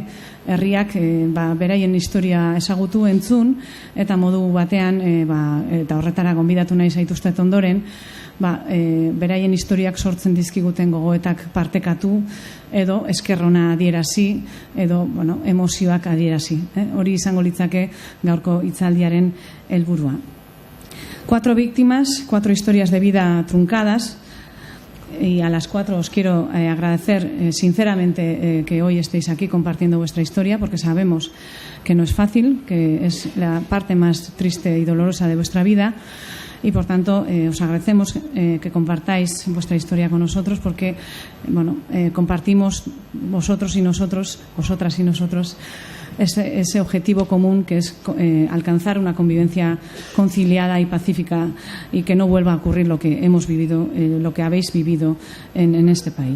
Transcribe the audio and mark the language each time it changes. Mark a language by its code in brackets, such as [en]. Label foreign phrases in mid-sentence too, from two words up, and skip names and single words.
[eu] Herriak beraien historia ezagutu entzun, eta modu batean, eta horretara gonbidatu nahi zaituztet ondoren, beraien historiak sortzen dizkiguten gogoetak partekatu, edo eskerrona adierazi, edo emozioak adierazi. Hori izango litzake gaurko hitzaldiaren helburua. [es] 4 víctimas, 4 historias de vida truncadas, y a las 4 os quiero agradecer sinceramente que hoy estéis aquí compartiendo vuestra historia, porque sabemos que no es fácil, que es la parte más triste y dolorosa de vuestra vida, y por tanto os agradecemos que compartáis vuestra historia con nosotros, porque compartimos vosotros y nosotros, vosotras y nosotros, ese objetivo común que es alcanzar una convivencia conciliada y pacífica, y que no vuelva a ocurrir lo que hemos vivido, lo que habéis vivido en este país.